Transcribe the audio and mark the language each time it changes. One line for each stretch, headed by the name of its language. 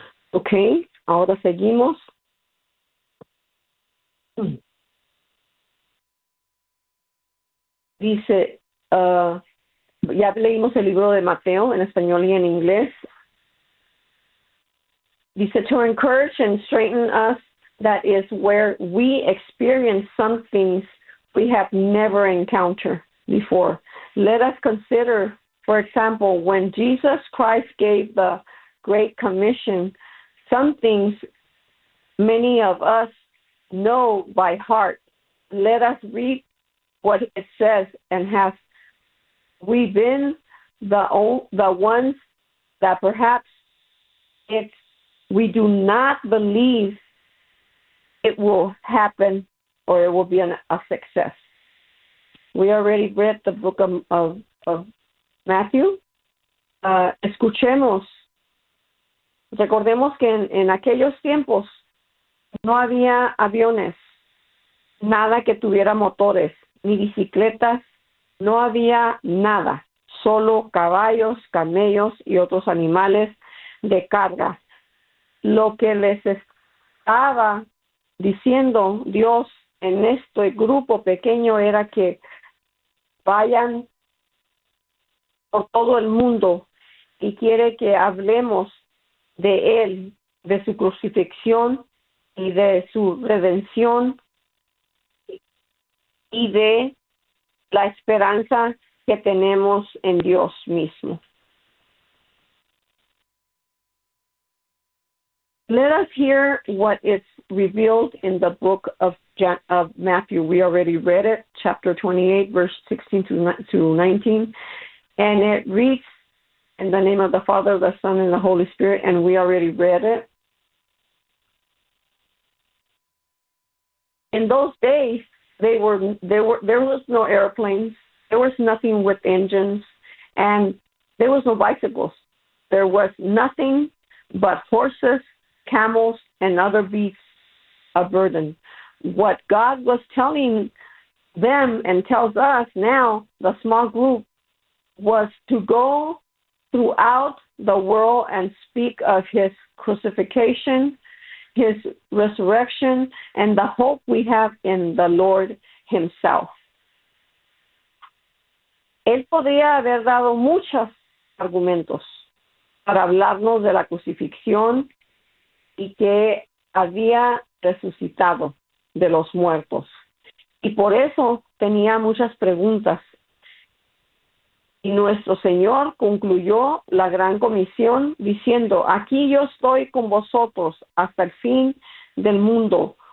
Spanish: Ok, ahora seguimos. Dice, ya leímos el libro de Mateo en español y en inglés. Dice,
English: to encourage and strengthen us, that is where we experience some things we have never encountered before. Let us consider, for example, when Jesus Christ gave the Great Commission, some things many of us know by heart. Let us read what it says, and have we been the ones that perhaps it's we do not believe it will happen or it will be a success. We already read the book of Matthew.
Spanish: Escuchemos. Recordemos que en aquellos tiempos no había aviones, nada que tuviera motores, ni bicicletas, no había nada, solo caballos, camellos y otros animales de carga. Lo que les estaba diciendo Dios en este grupo pequeño era que vayan por todo el mundo y quiere que hablemos de Él, de su crucifixión y de su redención y de la esperanza que tenemos en Dios mismo.
English: Let us hear what is revealed in the book of Matthew. We already read it, chapter 28, verse 16 to 19. And it reads, in the name of the Father, the Son, and the Holy Spirit, and we already read it. In those days, there was no airplanes, there was nothing with engines, and there was no bicycles. There was nothing but horses, camels, and other beasts of burden. What God was telling them and tells us now, the small group, was to go throughout the world and speak of his crucifixion, his resurrection, and the hope we have in the Lord himself.
Spanish: Él podría haber dado muchos argumentos para hablarnos de la crucifixión y que había resucitado de los muertos. Y por eso tenía muchas preguntas. Y nuestro Señor concluyó la gran comisión diciendo, aquí yo estoy con vosotros hasta el fin del mundo.